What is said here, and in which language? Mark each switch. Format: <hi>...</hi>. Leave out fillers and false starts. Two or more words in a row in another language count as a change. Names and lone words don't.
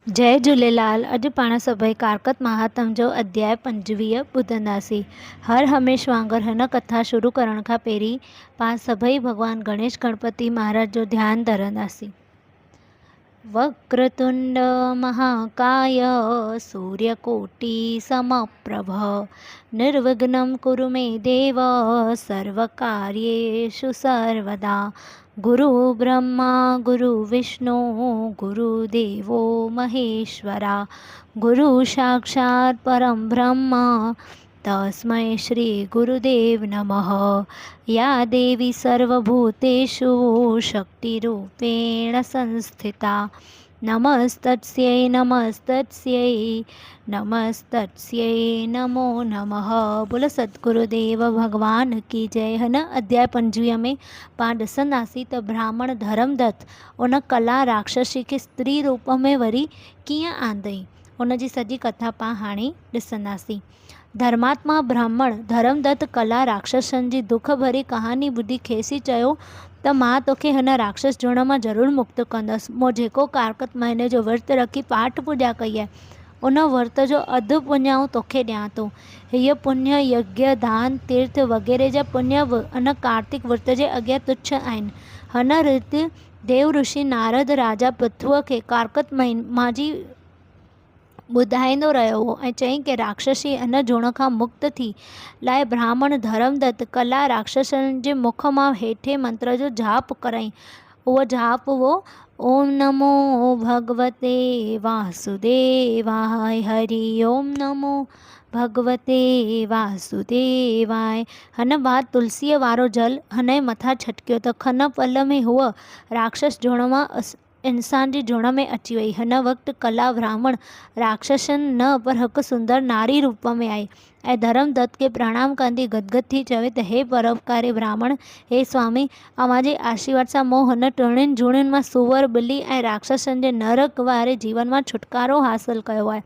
<sd>जय झूलेलाल। अॼु पाण सभई कारकत महात्म जो अध्याय 25 ॿुधंदासीं। हर हमेश वांगुरु हिन कथा शुरू करण खां पहिरीं पाण सभई भॻवान गणेश गणपति महाराज जो ध्यानु धरंदासीं।</sd> <sa>वक्रतुंड महाकाय सूर्यकोटि समप्रभ निर्विघ्नं कुरु मे देव सर्वकार्येषु सर्वदा। गुरु ब्रह्मा गुरु विष्णु गुरुदेवो महेश्वरा गुरु साक्षात् परं ब्रह्म तस्मै श्री गुरुदेव नमः। या देवी सर्वभूतेषु शक्तिरूपेण संस्थिता नमस्तस्यै नमस्तस्यै नमस्तस्यै नमो नमः।</sa> <hi>बोलो सतगुरुदेव भगवान की जय।</hi> <sd>हिन अध्याय 25 में पाण ॾिसंदासीं त ब्राह्मण धर्मदत्त उन कला राक्षसी खे स्त्री रूप में वरी कीअं आंदई, उन जी सॼी कथा पाण हाणे ॾिसंदासीं। धर्मात्मा ब्राह्मण धर्मदत्त कला राक्षसनि जी दुख भरी कहानी ॿुधी खेसि चयो त मां तोखे हिन राक्षस जुण मां ज़रूरु मुक्त कंदसि। मूं जेको कारकत महीने जो विर्त रखी पाठ पूॼा कई आहे उन विर्त जो अधु पुञ आऊं तोखे ॾियां थो। हीअ पुण्य यज्ञ दान तीर्थ वग़ैरह जा पुण्य बि इन कार्तिक विर्त जे अॻियां तुच्छ आहिनि। हिन रीति देव ऋषि नारद राजा पृथुअ खे कारकत मां जी ॿुधाईंदो रहियो हो ऐं चयईं कि राक्षसी इन जुण खां मुक्त थी लाइ ब्राह्मण धर्मदत्त कला राक्षसनि जे मुख मां हेठे मंत्र जो जाप कराई। उहो जाप हुओ</sd> <sa>ओम नमो भगवते वासुदेवाय हरि ओम नमो भगवते वासुदेवाय।</sa> <sd>हिन बाद तुलसीअ वारो जल हिन जे मथां छटकियो त खन पल में हूअ राक्षस जुण मां इंसान जी जुण में अची वई। हिन वक़्तु कला ब्राह्मण राक्षसनि न पर हिकु सुंदर नारी रूप में आई ऐं धर्मदत्त खे प्रणाम कंदी गदगद थी चवे त हे परोपकारी ब्राह्मण, हे स्वामी, अव्हां जे आशीर्वाद सां मूं हिन टिनिनि जुणियुनि मां सूअर ॿिली ऐं राक्षसनि जे नरक वारे जीवन मां छुटकारो हासिल कयो आहे।</sd>